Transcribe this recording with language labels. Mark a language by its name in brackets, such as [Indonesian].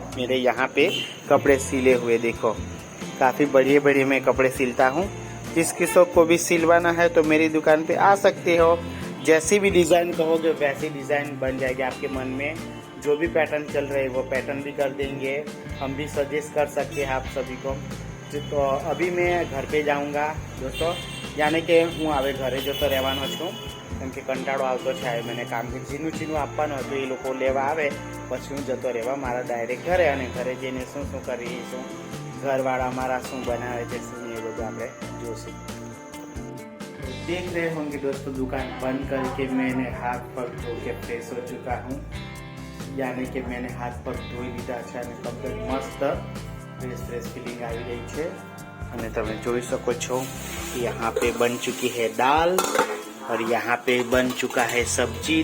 [Hindi] मेरे यहाँ पे कपड़े सिले हुए देखो, काफ़ी बढ़िया मैं कपड़े सिलता हूँ। जिस किसी को भी सिलवाना है तो मेरी दुकान पे आ सकते हो। जैसी भी डिज़ाइन कहोगे वैसी डिज़ाइन बन जाएगी आपके मन में। जो भी पैटर्न चल रहे हैं वो पैटर्न भी कर देंगे, हम भी सजेस्ट कर सकते हैं आप सभी को। तो अभी मैं घर पे जाऊँगा दोस्तों, यानी कि [Gujarati] હું હવે ઘરે જતો રહેવાનો છું, કેમ કે કંટાળો આવતો છે। મને કામ ઝીણું આપવાનું હતું, એ લોકો લેવા આવે પછી હું જતો રહેવા મારા ડાયરેક્ટ ઘરે, અને ઘરે જઈને શું કરીશું, ઘરવાળા મારા શું બનાવે છે શું એ બધું આપણે જોશું। [Hindi] देख रहे होंगे दोस्तों, दुकान बंद करके मैंने हाथ पग धो के फ्रेश हो चुका हूँ, यानी कि मैंने हाथ पग धोई [Gujarati] લીધા છે અને કમ્પ્લીટ [Hindi] मस्त फ्रेश फीलिंग [Gujarati] આવી રહી છે। અને તમે જોઈ શકો છો [Hindi] यहाँ पे बन चुकी है दाल, और यहाँ पे बन चुका है सब्जी।